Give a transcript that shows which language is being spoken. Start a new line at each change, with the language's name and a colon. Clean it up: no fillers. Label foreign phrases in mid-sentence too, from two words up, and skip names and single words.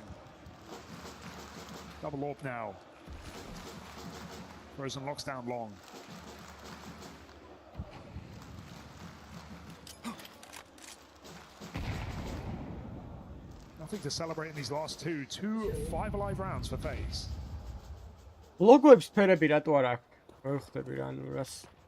English: Double AWP now. Frozen locks down long. Nothing to celebrate in these last two 5 alive rounds for FaZe.
Georgian: Logoებს ფერები რატო არ აქვს? ვერ ხვდები რა, ანუ რას